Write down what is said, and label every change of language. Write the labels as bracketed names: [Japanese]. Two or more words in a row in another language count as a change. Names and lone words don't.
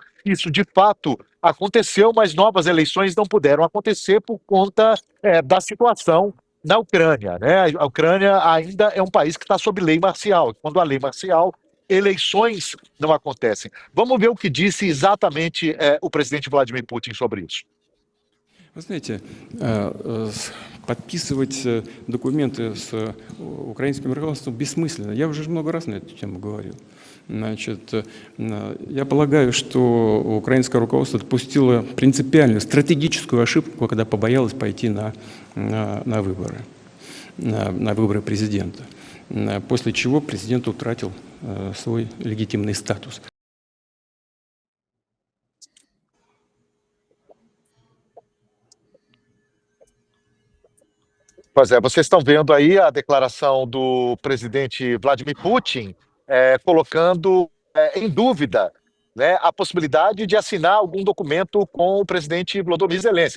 [Portuguese] Isso, de fato, aconteceu, mas novas eleições não puderam acontecer por conta da situação na Ucrânia, né? A Ucrânia ainda é um país que está sob lei marcial. Quando há lei marcial, eleições não acontecem. Vamos ver o que disse exatamente o presidente Vladimir Putin sobre isso. [Russian] Вы знаете, подписывать документы с украинским руководством бессмысленно. Я уже много раз на эту тему говорил. Значит, я полагаю, что украинское руководство допустило принципиальную стратегическую ошибку, когда побоялось пойти на выборы президента, после чего президент утратил свой легитимный статус. [Portuguese] Pois é, vocês estão vendo aí a declaração do presidente Vladimir Putin, colocando em dúvida, né, a possibilidade de assinar algum documento com o presidente Volodymyr Zelensky.